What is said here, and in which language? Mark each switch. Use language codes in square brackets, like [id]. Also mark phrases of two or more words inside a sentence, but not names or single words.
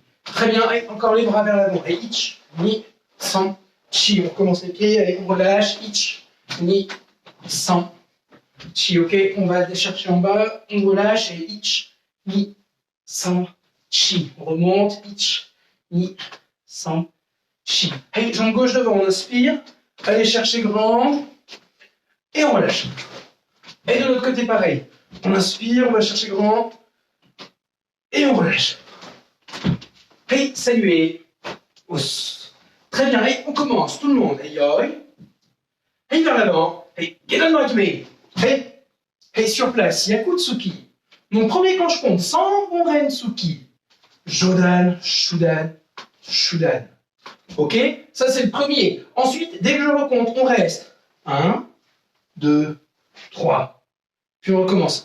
[fr] Très bien, allez, encore les bras vers l'avant. Allez, [ja] ich, ni, san, chi. [fr] On recommence les pieds, allez, on relâche. [ja] Ich, ni, san, chi. [fr] Ok, on va aller chercher en bas, on relâche. [ja] Et ich, ni, san, chi. [fr] On remonte. [ja] Ich, ni, san, chi. [fr] Allez, jambe gauche devant, on inspire. Allez chercher grand. Et on relâche. Et de l'autre côté, pareil. On inspire, on va chercher grand. Et on relâche. Hey, saluez. Os. Très bien, hey, on commence, tout le monde. Hey, yoi. Hey, vers l'avant. [en] Hey, get on like me. [fr] Hey, hey, sur place, Yakutsuki. Mon premier quand je compte, sans mon Rensuki. [ja] Jodan, Shudan, Shudan. [fr] Ok, ça c'est le premier. Ensuite, dès que je recompte, on reste. 1, 2, 3. Puis on recommence.